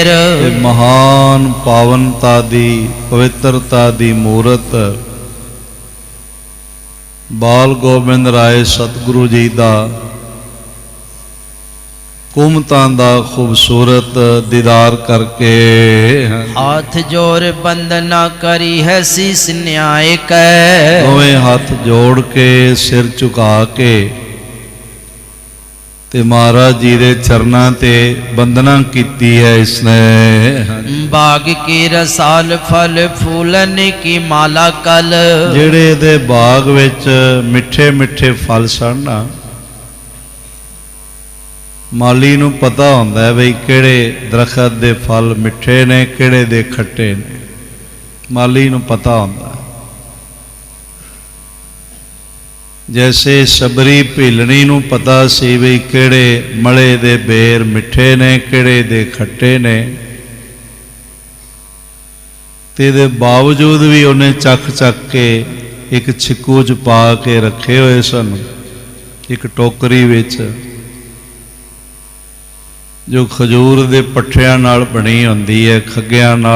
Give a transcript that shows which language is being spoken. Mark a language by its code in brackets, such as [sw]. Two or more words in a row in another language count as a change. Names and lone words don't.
[pa] ਇਹ ਮਹਾਨ ਪਾਵਨਤਾ ਦੀ ਪਵਿੱਤਰਤਾ ਦੀ ਮੂਰਤ ਬਾਲ ਗੋਬਿੰਦ ਰਾਏ ਸਤਿਗੁਰੂ ਜੀ ਦਾ ਕੁਮਤਾਂ ਦਾ ਖੂਬਸੂਰਤ ਦੀਦਾਰ ਕਰਕੇ [bra] हाथ जोर बंदना करी है शीस न्याय कै। [pa] ਦੋਵੇਂ ਹੱਥ ਜੋੜ ਕੇ ਸਿਰ ਝੁਕਾ ਕੇ ਤੇ ਮਹਾਰਾਜ ਜੀ ਦੇ ਚਰਨਾਂ ਤੇ ਬੰਦਨਾ ਕੀਤੀ ਹੈ ਇਸਨੇ। [bra] बाग की रसाल फल फूलन की माला कल। [pa] ਜਿਹੜੇ ਇਹਦੇ ਬਾਗ ਵਿੱਚ ਮਿੱਠੇ ਮਿੱਠੇ ਫਲ ਸਨ ਨਾ, ਮਾਲੀ ਨੂੰ ਪਤਾ ਹੁੰਦਾ ਹੈ ਬਈ ਕਿਹੜੇ ਦਰਖਤ ਦੇ ਫਲ ਮਿੱਠੇ ਨੇ ਕਿਹੜੇ ਦੇ ਖੱਟੇ ਨੇ। ਮਾਲੀ ਨੂੰ ਪਤਾ ਹੁੰਦਾ। ਜੈਸੇ ਸਬਰੀ ਭੀਲਣੀ ਨੂੰ ਪਤਾ ਸੀ ਬਈ ਕਿਹੜੇ ਮਲੇ ਦੇ ਬੇਰ ਮਿੱਠੇ ਨੇ ਕਿਹੜੇ ਦੇ ਖੱਟੇ ਨੇ, ਤੇ ਇਹਦੇ ਬਾਵਜੂਦ ਵੀ ਉਹਨੇ ਚੱਕ ਚੱਕ ਕੇ ਇੱਕ ਛਿੱਕੂ 'ਚ ਪਾ ਕੇ ਰੱਖੇ ਹੋਏ ਸਨ, ਇੱਕ ਟੋਕਰੀ ਵਿੱਚ, ਜੋ ਖਜੂਰ ਦੇ ਪੱਠਿਆਂ ਨਾਲ ਬਣੀ ਹੁੰਦੀ ਹੈ, ਖੱਗਿਆਂ ਨਾਲ।